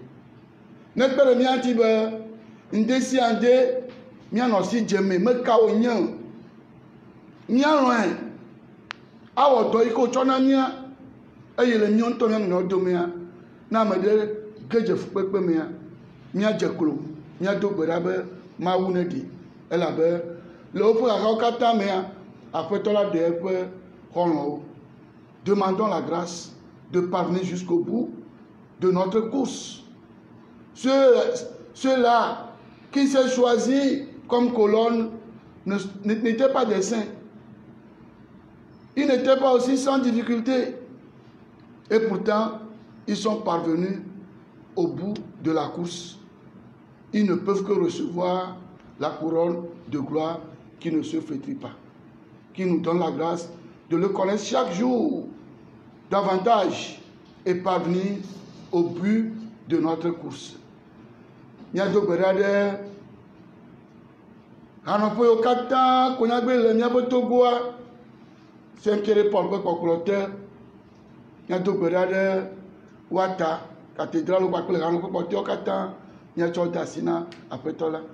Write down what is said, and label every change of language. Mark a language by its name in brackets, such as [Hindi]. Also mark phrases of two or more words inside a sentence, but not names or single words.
[Ewe] Ne kpe ɖe mía ŋuti be ŋde sia ŋde míanɔ si dzeme meka wònye, míalɔ̃e awɔ dɔ yi ke wòtsɔ na mía, eye le míawo ŋutɔ mía nɔnɔewo domea, ne ame ɖe ge dze fukpekpe mea, míadze klo, míado gbe ɖa be Mawu ne ɖi, elabe le woƒe xaxawo katã mea, Aƒetɔ la ɖe eƒe xɔlɔ̃wo. [French] Demandons la grâce de parvenir jusqu'au bout de notre course. Ceux-là qui s'est choisi comme colonne n'étaient pas des saints. Ils n'étaient pas aussi sans difficulté. Et pourtant, ils sont parvenus au bout de la course. Ils ne peuvent que recevoir la couronne de gloire qui ne se flétrit pas, qui nous donne la grâce de le connaître chaque jour davantage et parvenir au but de notre course. [Ewe] Míado gbe ɖa ɖe hanɔƒe yiwo katã ko nyagbe le míaƒe togoa, Saint-Pierre Paul ƒe kpɔkplɔ te, míado gbe ɖa ɖe woata cathédrale kpakple hanɔƒe kpɔtɔewo katã, míatsɔ de asi na Aƒetɔ la.